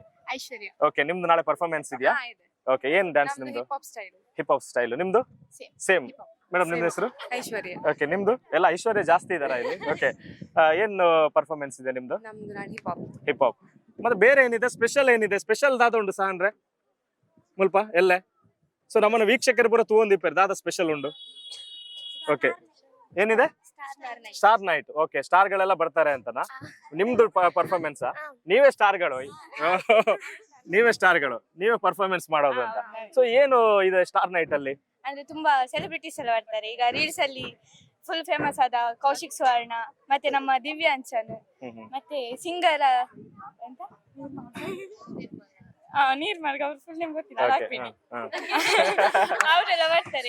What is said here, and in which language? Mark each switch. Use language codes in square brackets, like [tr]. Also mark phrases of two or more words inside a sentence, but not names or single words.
[kn] ಐಶ್ವರ್ಯ. ಓಕೆ, ನಿಮ್ದು ನಾಳೆ ಪರ್ಫಾರ್ಮೆನ್ಸ್ ಇದೆಯಾ? ಓಕೆ, ಏನ್ ಡ್ಯಾನ್ಸ್ ನಿಮ್ದು? [en] hip hop style. [kn] ನಿಮ್ದು ಸೇಮ್. ಮೇಡಮ್ ನಿಮ್ದು ಹೆಸರು? ಐಶ್ವರ್ಯ. ಓಕೆ, ನಿಮ್ದು? ಎಲ್ಲ ಐಶ್ವರ್ಯ ಜಾಸ್ತಿ ಇದಾರ ಇಲ್ಲಿ. ಓಕೆ, ಏನು ಪರ್ಫಾರ್ಮೆನ್ಸ್ ಇದೆ ನಿಮ್ದು? ನಮ್ದು ನಾನು [en] hip hop. hip hop. [kn] ಮತ್ತೆ ಬೇರೆ ಏನಿದೆ? ಸ್ಪೆಷಲ್ ಏನಿದೆ? [tcy] ಸ್ಪೆಷಲ್ ದಾದ ಉಂಡು ಸಹ ಅಂದ್ರೆ ಮುಲ್ಪ ಎಲ್ಲೆ? ಸೊ ನಮ್ಮನ್ನ ವೀಕ್ಷಕರು ಪೂರ ತೂವೊಂದಿಪ್ಪರು ದಾದ ಸ್ಪೆಷಲ್ ಉಂಡು. [kn] ಓಕೆ, ಏನಿದೆ? [en] star night. [kn] ಓಕೆ, ಸ್ಟಾರ್ ಗಳೆಲ್ಲ ಬರ್ತಾರೆ ಅಂತನಾ? ನಿಮ್ದು ಪರ್ಫಾರ್ಮೆನ್ಸ್? ನೀವೇ ಸ್ಟಾರ್ಗಳು. ನೀವೇ ಸ್ಟಾರ್ಗಳು, ನೀವೇ ಪರ್ಫಾರ್ಮೆನ್ಸ್ ಮಾಡೋದು ಅಂತ. ಸೊ ಏನು ಇದೆ [en] star night [kn] ಅಲ್ಲಿ? ಅಂದ್ರೆ ತುಂಬಾ ಸೆಲೆಬ್ರಿಟೀಸ್ ಎಲ್ಲ ಬರ್ತಾರೆ. ಈಗ ರೀಲ್ಸ್ ಅಲ್ಲಿ [en] full famous [kn] ಆದ ಕೌಶಿಕ್ ಸುವರ್ಣ, ಮತ್ತೆ ನಮ್ಮ ದಿವ್ಯಾಂಚನ್, ಮತ್ತೆ ಸಿಂಗರ್ ಎಂತ ನೀರ್ಮಾರ್ಗ, ಅವ್ರ [en] full name [kn] ಗೊತ್ತಿಲ್ಲ, ಅವರೆಲ್ಲ ಬರ್ತಾರೆ.